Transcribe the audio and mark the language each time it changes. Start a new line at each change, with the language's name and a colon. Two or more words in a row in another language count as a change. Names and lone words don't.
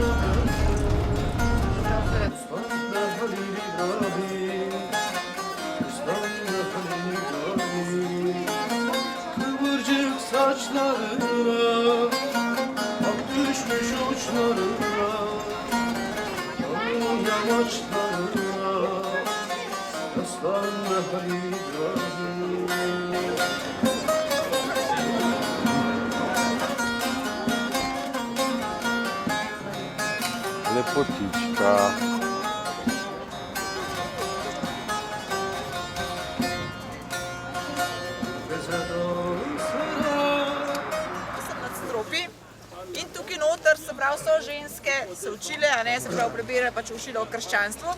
Turkish: kıvırcık saçlarına, ak düşmüş uçlarına, yağmur yamaçlarına, yaslanma Halil İbrahim.
Slovenian: Lepotička. sem nadstropji. In tukaj noter, se pravi, so ženske se učile, a ne, se pravi, prebirale pač učile o krščanstvu.